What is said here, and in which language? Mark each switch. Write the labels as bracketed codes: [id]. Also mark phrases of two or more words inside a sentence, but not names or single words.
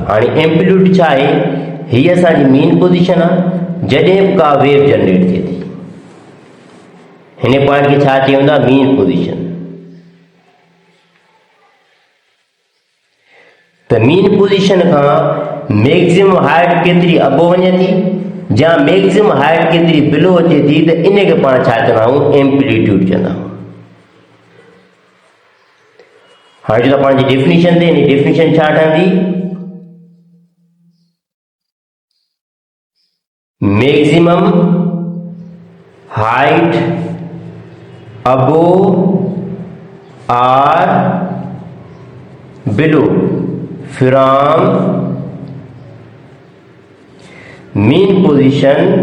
[sd] हाणे एम्पलीट्यूड छा आहे? हीअ असांजी [en] mean position [sd] आहे जॾहिं बि का [en] wave generate [sd] थिए थी। हिन पॉइंट खे छा चयो वेंदो आहे? [en] mean position. [sd] त [en] mean position [sd] खां [en] maximum height [sd] केतिरी अबो वञे थी या [en] maximum height [sd] केतिरी बिलो अचे थी, त इन खे पाण छा चवंदा आहियूं? एम्पलीट्यूड चवंदा आहियूं। हाणे जो पाण जी डेफिनेशन ते हिन डेफिनेशन छा ठहंदी? [en] maximum height above or below from mean position